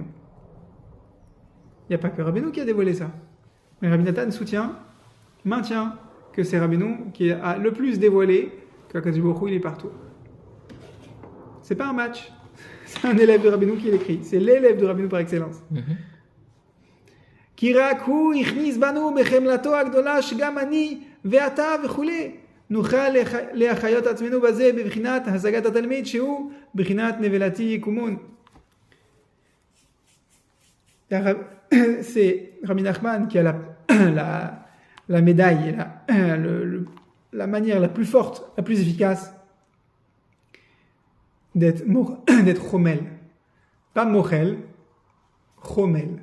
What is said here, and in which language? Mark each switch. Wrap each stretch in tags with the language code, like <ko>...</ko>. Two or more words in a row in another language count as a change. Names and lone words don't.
<fr>Il n'y a pas que Rabbeinu qui a dévoilé ça. Mais Rabbi Nathan maintient que c'est Rabbeinu qui a le plus dévoilé qu'Akadosh Baruch Hu il est partout. C'est pas un match, c'est un élève de Rabbeinu qui l'écrit. C'est l'élève de Rabbeinu par excellence.</fr> <he>כי רק הוא הכניס בנו בחמלתו הגדולה שגם אני ואתה וכולי נוכל להחיות עצמנו בזה בבחינת השגת התלמיד שהוא בחינת נבלתי יקומון.</he> <fr>C'est Rabbi Nachman qui a la médaille, la manière la plus forte, la plus efficace d'être chomel. Pas mochel, chomel.</fr>